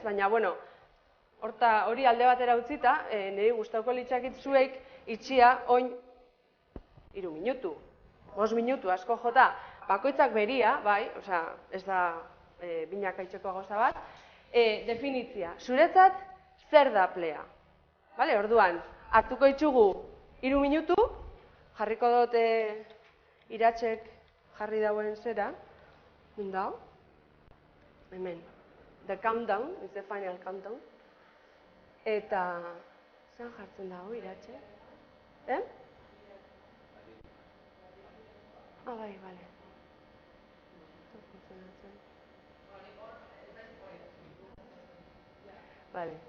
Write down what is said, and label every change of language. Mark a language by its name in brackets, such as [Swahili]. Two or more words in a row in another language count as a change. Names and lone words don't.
[Basque] Baina, hori alde batera utzita, niri gustatuko litzakit zuek itxia oin 3 minutu, 5 minutu asko jota, bakoitzak beria, ez da binakaitzeko gauza bat, definitzia. Zuretzat, zer da plea? Orduan, hartuko itxugu 3 minutu, jarriko dut iratzek jarri dauen zera, nundau, hemen, [English] the countdown, is the final countdown, [Basque] eta, zen jartzen dago iratzek? Bai. Vale.